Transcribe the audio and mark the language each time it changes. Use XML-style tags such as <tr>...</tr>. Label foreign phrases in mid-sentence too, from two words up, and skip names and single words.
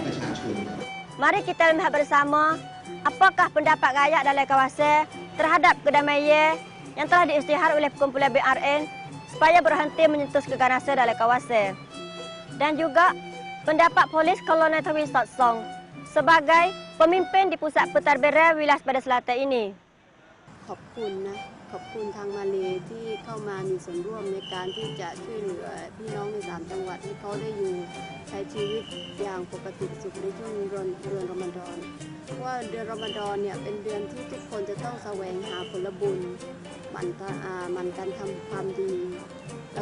<ms>Mari kita lihat bersama apakah pendapat rakyat dalam kawasan terhadap kedamaian yang telah diisytihar oleh kumpulan BRN supaya berhenti menyentuh keganasan dalam kawasan. Dan juga pendapat polis kolonel Twi Sotsong sebagai pemimpin di pusat pentadbiran wilayah Sepadan Selatan ini.</ms> <th>ขอบคุณทางมาเลที่เข้ามามีส่วนร่วมในการที่จะช่วยเหลือพี่น้องใน3 จังหวัดที่เขาได้อยู่ใช้ชีวิตอย่างปกติสุขในช่วงเดื อนรอมฎอนเพราะว่าเดือนรอมฎอนเนี่ยเป็นเดือนที่ทุกคนจะต้องแสวงหาผลบุญหมั่นการทำความดีแล้ว</th>